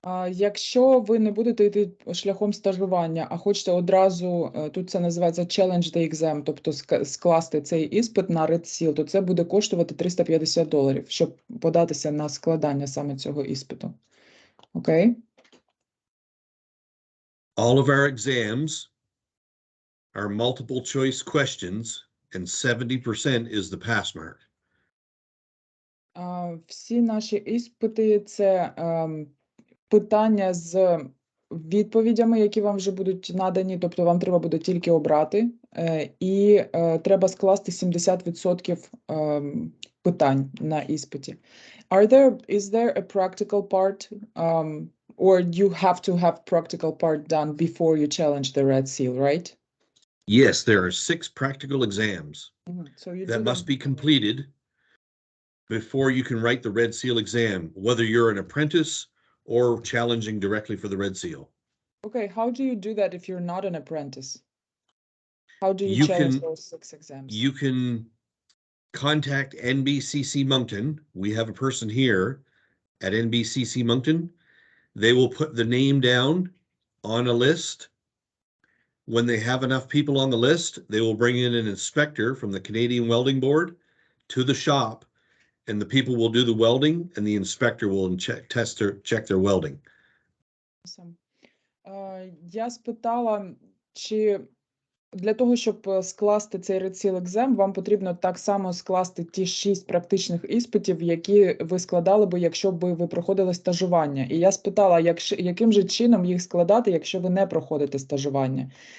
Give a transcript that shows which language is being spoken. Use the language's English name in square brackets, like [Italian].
[Ukrainian] Якщо ви не будете йти шляхом стажування, а хочете одразу, тут це називається [English] challenge the exam, [Ukrainian] тобто скласти цей іспит на Red Seal, то це буде коштувати $350, щоб податися на складання саме цього іспиту. Окей? [English] All of our exams are multiple choice questions, and 70% is the pass mark. [Ukrainian] Всі наші іспити – це питання з відповідями, які вам вже будуть надані, тобто вам треба буде тільки обрати, і треба скласти 70% питань на іспиті. [English] Is there a practical part, or you have to have practical part done before you challenge the Red Seal, right? Yes, there are 6 practical exams So you that must be completed before you can write the Red Seal exam, whether you're an apprentice or challenging directly for the Red Seal. Okay, how do you do that if you're not an apprentice? How do you challenge those 6 exams? You can contact NBCC Moncton. We have a person here at NBCC Moncton. They will put the name down on a list. When they have enough people on the list, they will bring in an inspector from the Canadian Welding Board to the shop, and the people will do the welding, and the inspector will check their welding. Awesome. [Ukrainian] Я спитала, чи для того, щоб скласти цей Red Seal exam, вам потрібно так само скласти ті 6 практичних іспитів, які ви складали би, якщо б ви проходили стажування. І я спитала, яким же чином їх складати, якщо ви не проходите стажування.